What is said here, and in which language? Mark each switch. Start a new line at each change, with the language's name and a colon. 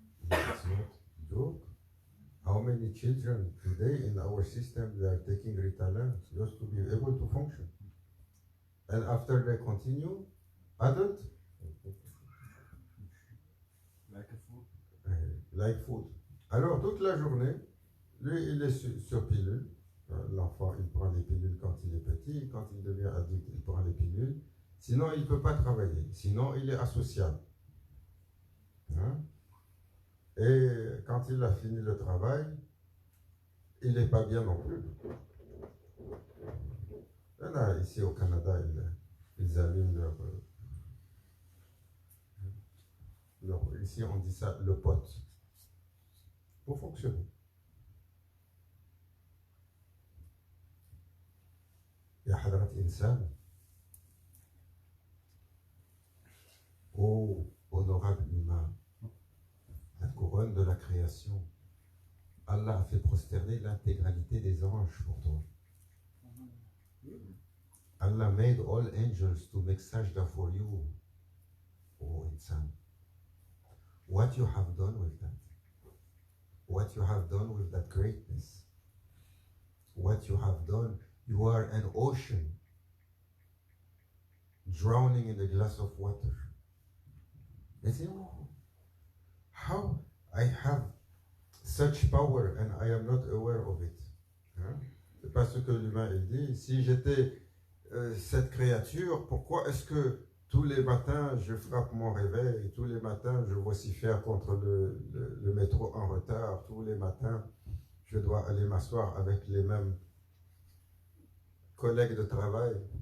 English: It's not a joke. How many children today in our system they are taking Ritalin just to be able to function? And after they continue, adult? Like a food. Like food.
French: Alors toute la journée, lui il est sur pilule. L'enfant il prend les pilules quand il est petit, quand il devient adulte il prend les pilules. Sinon il ne peut pas travailler, sinon il est asocial. Hein? Et quand il a fini le travail, il n'est pas bien non plus. Là, ici au Canada, ils allument ici on dit ça, le pote, pour fonctionner.
Arabic: يا حضرة إنسان.
French: Oh, honorable humain, la couronne de la création. Allah a fait prosterner l'intégralité des anges pour toi.
English: Allah made all angels to make sajda for you. Oh, insan. What you have done with that? What you have done with that greatness? What you have done? You are an ocean drowning in a glass of water. They say, oh, how I have such power and I am not aware of it. Hein?
French: C'est pas ce que l'humain il dit. Si j'étais cette créature, pourquoi est-ce que tous les matins je frappe mon réveil, tous les matins je vocifère contre le métro en retard, tous les matins je dois aller m'asseoir avec les mêmes collègues de travail.